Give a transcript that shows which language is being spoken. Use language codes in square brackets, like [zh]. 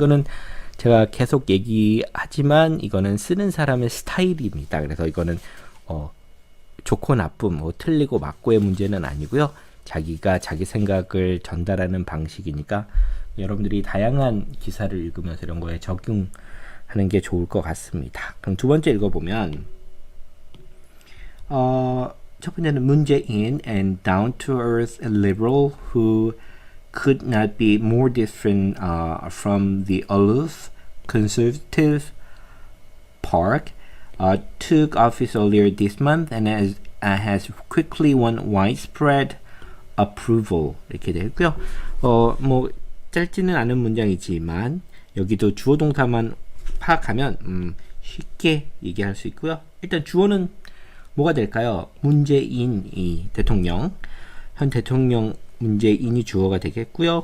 [ko] 이거는 제가 계속 얘기하지만 이거는 쓰는 사람의 스타일입니다. 그래서 이거는 좋고 나쁨, 뭐 틀리고 맞고의 문제는 아니고요. 자기가 자기 생각을 전달하는 방식이니까 여러분들이 다양한 기사를 읽으면서 이런 거에 적용하는 게 좋을 것 같습니다. 그럼 두 번째 읽어보면 첫 번째는 [en] Moon Jae-in, an down-to-earth liberal who could not be more different from the aloof conservative Park, took office earlier this month and has quickly won widespread approval. [ko] 이렇게 되고요. 뭐 짧지는 않은 문장이지만 여기도 주어 동사만 파악하면 쉽게 얘기할 수 있고요. 일단 주어는 뭐가 될까요? 문재인이 대통령, 현 대통령 문재인이 주어가 되겠고요.